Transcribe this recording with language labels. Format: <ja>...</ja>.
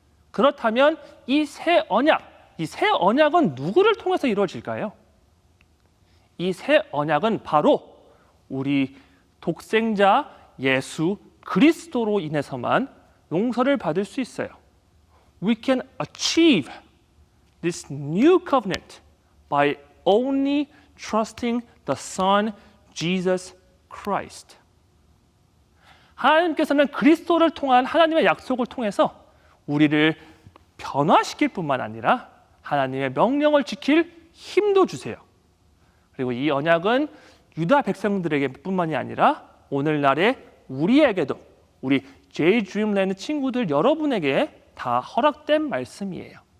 <ko>그렇다면 이 새 언약은 누구를 통해서 이루어질까요? 이 새 언약은 바로 우리 독생자 예수 그리스도로 인해서만 용서를 받을 수 있어요.</ko> <en>We can achieve this new covenant by only trusting the Son Jesus Christ.</en> <ko>하나님께서는 그리스도를 통한 하나님의 약속을 통해서 우리를 변화시킬 뿐만 아니라 하나님의 명령을 지킬 힘도 주세요. 그리고 이 언약은 유다 백성들에게 뿐만이 아니라 오늘날의 우리에게도 우리 J-Dreamland 친구들 여러분에게 다 허락된 말씀이에요.</ko>